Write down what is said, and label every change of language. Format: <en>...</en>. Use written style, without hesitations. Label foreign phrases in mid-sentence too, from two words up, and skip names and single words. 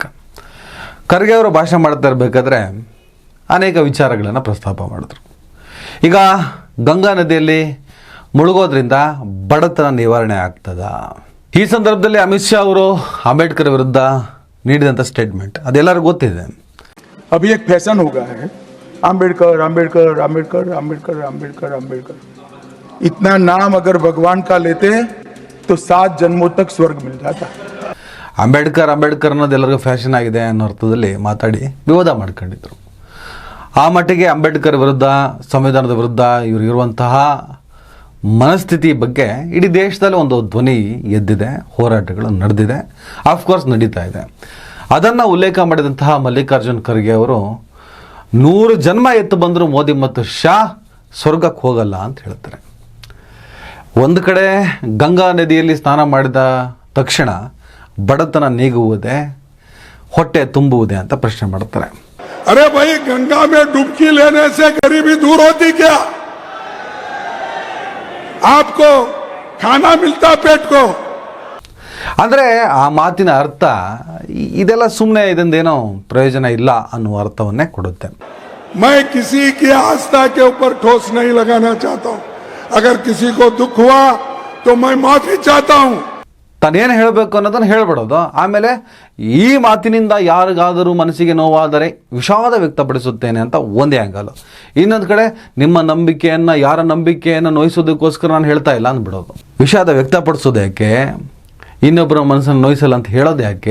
<kn>ಖರ್ಗೆ ಅವರು ಭಾಷಣ ಮಾಡ್ತಾ ಇರಬೇಕಾದ್ರೆ ಅನೇಕ ವಿಚಾರಗಳನ್ನು ಪ್ರಸ್ತಾಪ ಮಾಡಿದ್ರು. ಈಗ ಗಂಗಾ ನದಿಯಲ್ಲಿ ಮುಳುಗೋದ್ರಿಂದ ಬಡತನ ನಿವಾರಣೆ ಆಗ್ತದ? ಈ ಸಂದರ್ಭದಲ್ಲಿ ಅಮಿತ್ ಶಾ ಅವರು ಅಂಬೇಡ್ಕರ್ ವಿರುದ್ಧ ನೀಡಿದಂಥ ಸ್ಟೇಟ್ಮೆಂಟ್ ಅದೆಲ್ಲರಿಗೂ ಗೊತ್ತಿದೆ.</kn> <hi>अभी एक फैशन हो गया है, आम्बेडकर आम्बेडकर आम्बेडकर आम्बेडकर आम्बेडकर आम्बेडकर। इतना नाम अगर भगवान का लेते तो 7 जन्मों तक स्वर्ग मिल जाता।</hi> <kn>ಅಂಬೇಡ್ಕರ್ ಅನ್ನೋದು ಎಲ್ಲರಿಗೂ ಫ್ಯಾಷನ್ ಆಗಿದೆ ಅನ್ನೋ ಅರ್ಥದಲ್ಲಿ ಮಾತಾಡಿ ವಿವಾದ ಮಾಡ್ಕೊಂಡಿದ್ರು. ಆ ಮಟ್ಟಿಗೆ ಅಂಬೇಡ್ಕರ್ ವಿರುದ್ಧ, ಸಂವಿಧಾನದ ವಿರುದ್ಧ ಇರುವಂತಹ ಮನಸ್ಥಿತಿ ಬಗ್ಗೆ ಇಡೀ ದೇಶದಲ್ಲಿ ಒಂದು ಧ್ವನಿ ಎದ್ದಿದೆ, ಹೋರಾಟಗಳು ನಡೆದಿದೆ, ಆಫ್ಕೋರ್ಸ್ ನಡೀತಾ ಇದೆ. ಅದನ್ನು ಉಲ್ಲೇಖ ಮಾಡಿದಂತಹ ಮಲ್ಲಿಕಾರ್ಜುನ್ ಖರ್ಗೆ ಅವರು 100 ಜನ್ಮ ಎತ್ತು ಬಂದರೂ ಮೋದಿ ಮತ್ತು ಶಾ ಸ್ವರ್ಗಕ್ಕೆ ಹೋಗಲ್ಲ ಅಂತ ಹೇಳ್ತಾರೆ. ಒಂದು ಕಡೆ ಗಂಗಾ ನದಿಯಲ್ಲಿ ಸ್ನಾನ ಮಾಡಿದ ತಕ್ಷಣ ಬಡತನ ನೀಗುವುದೇ, ಹೊಟ್ಟೆ ತುಂಬುವುದೇ ಅಂತ ಪ್ರಶ್ನೆ ಮಾಡ್ತಾರೆ.</kn> <hi>अरे भाई, गंगा में डुबकी लेने से गरीबी दूर होती क्या? आपको खाना मिलता पेट को?</hi> <kn>ಅಂದರೆ ಆ ಮಾತಿನ ಅರ್ಥ ಇದೆಲ್ಲ ಸುಮ್ಮನೆ ಇದೊಂದೇನೋ ಪ್ರಯೋಜನ ಇಲ್ಲ ಅನ್ನುವ ಅರ್ಥವನ್ನೇ ಕೊಡುತ್ತೆ.</kn> <hi>मैं किसी की आस्था के ऊपर ठोस नहीं लगाना चाहता हूं। अगर किसी को दुख हुआ तो मैं माफी चाहता हूं।</hi> <kn>ತಾನೇನು ಹೇಳಬೇಕು ಅನ್ನೋದನ್ನು ಹೇಳ್ಬಿಡೋದು. ಆಮೇಲೆ ಈ ಮಾತಿನಿಂದ ಯಾರಿಗಾದರೂ ಮನಸ್ಸಿಗೆ ನೋವಾದರೆ ವಿಷಾದ ವ್ಯಕ್ತಪಡಿಸುತ್ತೇನೆ ಅಂತ ಒಂದೇ ಆ್ಯಂಗಲ್. ಇನ್ನೊಂದು ಕಡೆ ನಿಮ್ಮ ನಂಬಿಕೆಯನ್ನು, ಯಾರ ನಂಬಿಕೆಯನ್ನು ನೋಯಿಸೋದಕ್ಕೋಸ್ಕರ ನಾನು ಹೇಳ್ತಾ ಇಲ್ಲ ಅಂದ್ಬಿಡೋದು. ವಿಷಾದ ವ್ಯಕ್ತಪಡಿಸೋದು ಯಾಕೆ, ಇನ್ನೊಬ್ಬರ ಮನಸ್ಸನ್ನು ನೋಯಿಸಲ್ಲ ಅಂತ ಹೇಳೋದು ಯಾಕೆ?</kn>